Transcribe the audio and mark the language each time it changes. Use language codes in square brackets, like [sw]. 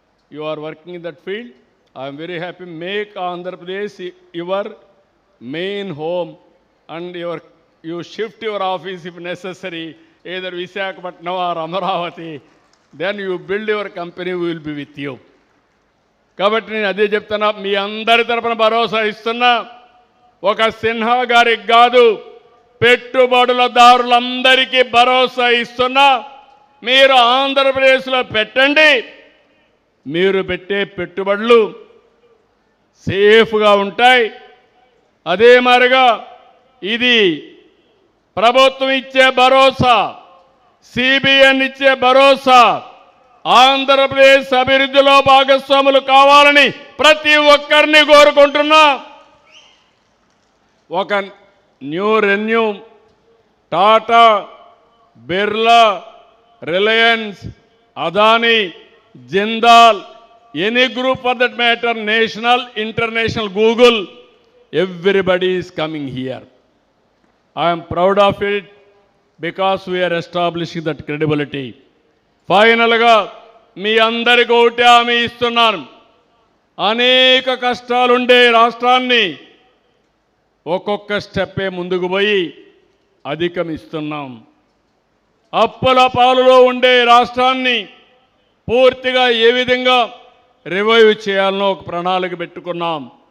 [en] You are working in that field. I am very happy. Make Andhra Pradesh your main home, and you shift your office if necessary, either Visakhapatnam or Amaravati, then you build your company, we will be with you. [te] కాబట్టి నేను అదే చెప్తున్నా, మీ అందరి తరపున భరోసా ఇస్తున్నా. ఒక సిన్హా గారికి కాదు, పెట్టుబడులదారులందరికీ భరోసా ఇస్తున్నా. మీరు ఆంధ్రప్రదేశ్లో పెట్టండి, మీరు పెట్టే పెట్టుబడులు సేఫ్గా ఉంటాయి. అదే మాదిరిగా ఇది ప్రభుత్వం ఇచ్చే భరోసా, సిబిఎన్ ఇచ్చే భరోసా, ఆంధ్రప్రదేశ్ అభివృద్ధిలో భాగస్వాములు కావాలని ప్రతి ఒక్కరిని కోరుకుంటున్నా. [en] ఒక ReNew, Tata, Birla, Reliance, Adani, Jindal, any group for that matter, national, international, Google, everybody is coming here. I am proud of it because we are establishing that credibility. [te] ఫైనల్గా మీ అందరికీ ఒకటే హామీ ఇస్తున్నాను, అనేక కష్టాలుండే రాష్ట్రాన్ని ఒక్కొక్క స్టెప్పే ముందుకు పోయి అధిగమిస్తున్నాం. అప్పుల పాలులో ఉండే రాష్ట్రాన్ని పూర్తిగా ఏ విధంగా రివైవ్ చేయాలనో ఒక ప్రణాళిక పెట్టుకున్నాం.